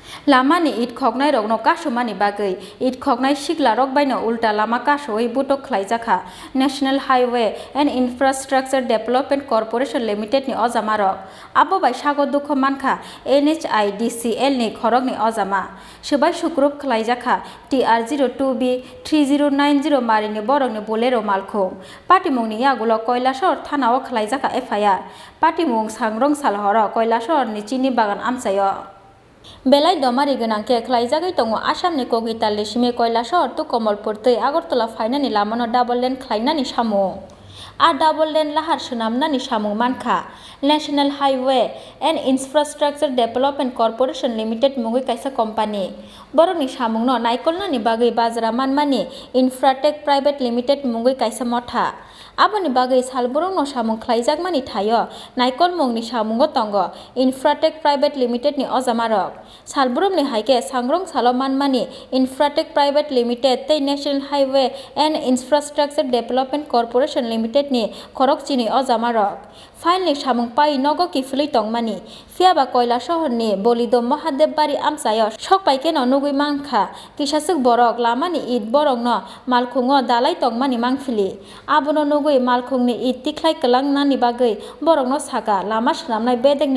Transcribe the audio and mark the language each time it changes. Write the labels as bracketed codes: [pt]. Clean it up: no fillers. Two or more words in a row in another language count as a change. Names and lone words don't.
[trp] लामानि इट खगनाय रगनो कासुमानि बागै इट खगनाय सिगला रग बायनो उल्टा लामा कासोयै बुटक खलाइजाखा नेशनल हाईवे एंड इंफ्रास्ट्राक्चर डेवलपमेंट कॉर्पोरेशन लिमिटेड नि अजामा रग आबो बाय सागो दुख मानखा NHIDCL नि खरगनि अजामा सुबाय सुक्रुप खलाइजाखा TR02B 3090 मारिनि बरगनि बोलेरो मालखौ पाटिमुंनि यागुलो कैलासहर थानाव खलाइजाखा FIR पाटिमुं सांग्रं सालहर कैलासहरनि चिनि बागान आमसायो बेलाय दमारि गोनांके खलाइजागै दङ आसामनि कगितालनि सिमे कैलासहर तु कमलपुर तै आगरतला फाइनानि लामानो [en] double lane [trp] खलाइनानि सामुं आ [en] double lane [trp] लाहार सोनामनानि सामुं मानखा नेशनल हाईवे एंड इंफ्रास्ट्राक्चर डेवलपमेंट कॉर्पोरेशन लिमिटेड मुंगै कायसा कंपानी बरनि सामुंनो नायकलनानि बागै बाजरा मानमानि इंफ्राटेक प्राइवेट लिमिटेड मुंगै कायसा मथा आबोनि बागै सालबुरंनो सामुं खलाइजागमानि थायो नायकल मुंनि सामुंगो दंगो इंफ्राटेक प्राइवेट लिमिटेड नि अजामारक सालबुरमनि हाइके सांग्रं सालो मानमानि इंफ्राटेक प्राइवेट लिमिटेड तै नेशनल हाईवे एंड इंफ्रास्ट्राक्चर डेवलपमेंट कॉर्पोरेशन लिमिटेड नि खरकचिनि अजामारक फाइलनि सामुं पाइ नगो किफुलै तंगमानि फियाबा कैलासहरनि बलिदो महादेवबारि आमसायो सकपाइके नुगै मांखा किसासुक बरक लामानि इट बरकनो मालखुङो दालाय तंगमानि मांफिलि आबोनो नुगै मालखुंनि इट तिख्लाय कलांनानि बागै बरकनो सागा लामा सोनामनाय बेदेगनि